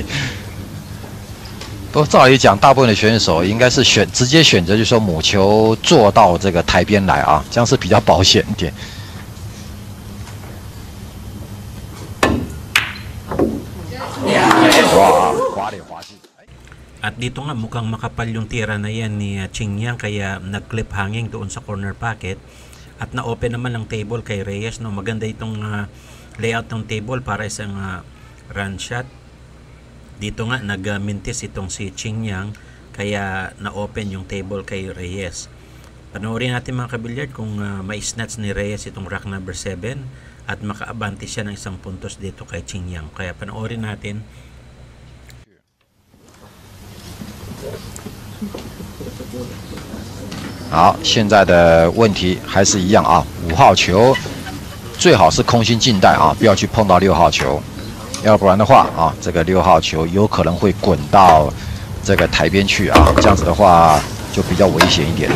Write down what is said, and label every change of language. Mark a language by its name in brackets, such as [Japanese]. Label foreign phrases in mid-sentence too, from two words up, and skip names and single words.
[Chinese] 不过照理讲，大部分的选手应该是直接选择，就是说母球做到这个台边来啊，这样是比较保险一点。哇，滑里滑去。 [Filipino] At dito nga mukhang makapal yung tira na yan ni Xinjiang kaya nag- [English] clip hanging [Filipino] doon sa [English] corner pocket. [Filipino] At na-open naman ang table kay Reyes. No? Maganda itong layout ng table para isang [English] run shot. [Filipino] Dito nga nag-mintis itong si Xinjiang kaya na-open yung table kay Reyes. Panoorin natin mga kabilyard kung ma-snatch ni Reyes itong [English] rack number 7 [Filipino] at maka-abante siya ng isang puntos dito kay Xinjiang. Kaya panoorin natin. [Chinese] 好，现在的问题还是一样啊，5号球最好是空心进袋啊，不要去碰到6号球，要不然的话啊，这个6号球有可能会滚到这个台边去啊，这样子的话就比较危险一点。